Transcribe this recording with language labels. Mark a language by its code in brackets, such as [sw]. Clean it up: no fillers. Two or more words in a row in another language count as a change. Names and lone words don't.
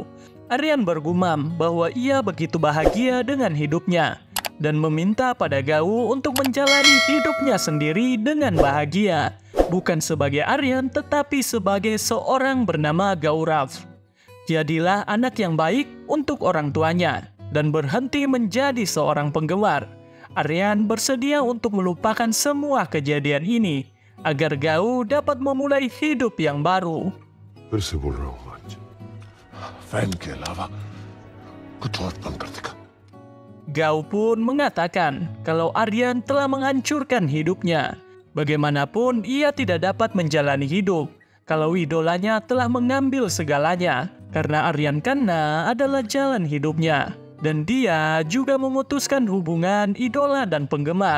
[id] Aryan bergumam bahwa ia begitu bahagia dengan hidupnya dan meminta pada Gao untuk menjalani hidupnya sendiri dengan bahagia, bukan sebagai Aryan tetapi sebagai seorang bernama Gaurav. Jadilah anak yang baik untuk orang tuanya dan berhenti menjadi seorang penggemar. Aryan bersedia untuk melupakan semua kejadian ini agar Gao dapat memulai hidup yang baru. [hi] फिर से बोल रहा हूँ आज फैन के अलावा कुछ और काम कर देगा. [id] Gao pun mengatakan kalau Aryan telah menghancurkan hidupnya. Bagaimanapun ia tidak dapat menjalani hidup kalau idolanya telah mengambil segalanya, karena Aryan Khanna adalah jalan hidupnya. Dan dia juga memutuskan hubungan idola dan penggemar.